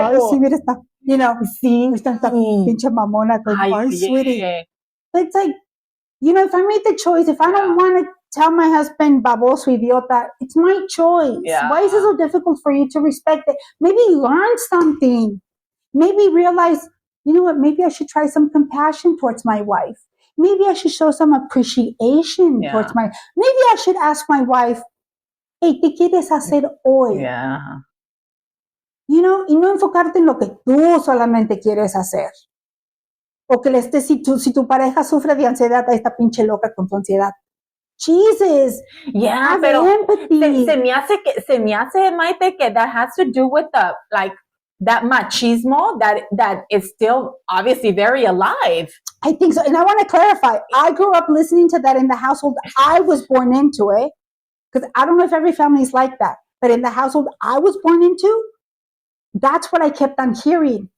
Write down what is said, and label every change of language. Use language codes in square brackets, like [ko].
[es] Ay, sí, mira, está, esta pinche mamona. [en] Ay, sweetie. It's like, if I made the choice, if I don't want to tell my husband, baboso, idiota, it's my choice. Yeah. Why is it so difficult for you to respect it? Maybe learn something. Maybe realize, you know what, maybe I should try some compassion towards my wife. Maybe I should show some appreciation towards maybe I should ask my wife, hey, [es] ¿qué quieres hacer hoy? [en] Yeah. [es] Y no enfocarte en lo que tú solamente quieres hacer. O que si tu pareja sufre de ansiedad, ahí está pinche loca con tu ansiedad. [en] Jesus. Yeah, [es] pero se me hace, Mayte, que [en] that has to do with that machismo that is still obviously very alive. I think so. And I want to clarify, I grew up listening to that in the household I was born into, because I don't know if every family is like that, but in the household I was born into, that's what I kept on hearing.